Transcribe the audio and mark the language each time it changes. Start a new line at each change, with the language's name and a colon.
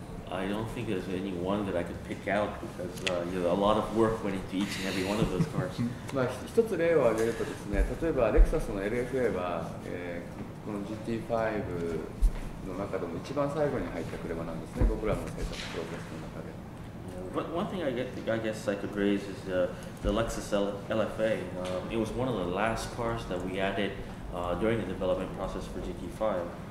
English: I don't think there's any one that I could pick out because a lot of work went into each and every one of those cars.
Japanese: 一つ例を挙げるとですね、例えばレクサスの LFA は、この GT5 の中でも一番最後に入った車なんですね。僕らの制作プロセスの中で。
English: But one thing I guess I could raise is the Lexus LFA. It was one of the last cars that we added during the development process for GT5.